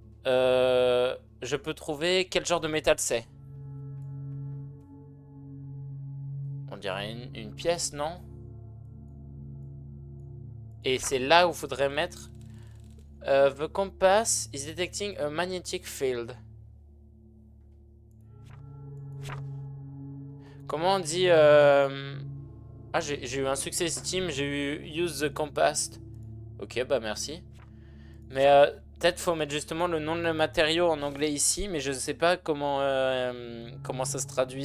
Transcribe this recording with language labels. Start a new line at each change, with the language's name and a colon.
French: je peux trouver quel genre de métal c'est. On dirait une pièce, non? Et c'est là où il faudrait mettre...
English: the compass is detecting a magnetic field.
French: Comment on dit... Ah, j'ai eu un succès Steam, j'ai eu
English: use the compass.
French: Ok, bah merci. Mais peut-être faut mettre justement le nom de le matériau en anglais ici, mais je sais pas comment ça se traduit.